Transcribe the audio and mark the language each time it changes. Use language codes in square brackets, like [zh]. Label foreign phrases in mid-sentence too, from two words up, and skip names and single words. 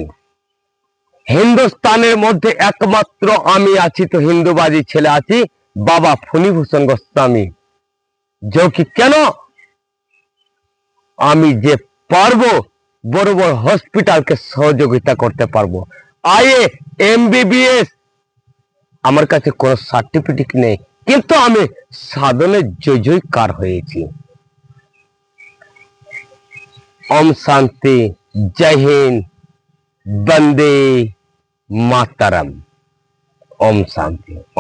[bn] হিন্দুস্তানের মধ্যে একমাত্র আমি আছি, তো হিন্দুবাদী ছেলে আছি, বাবা ফণীভূষণ গোস্বামী যোগী কেন আমি যে পারবো বড় বড় হসপিটালকে সহযোগিতা করতে পারবো। আইএ এমবিবিএস আমার কাছে কোনো সার্টিফিকেট নেই, কিন্তু আমি সাধনে জয় জয়কার হয়েছি। [hi] ओम शांति, जय हिंद, वंदे मातरम। ओम शांति।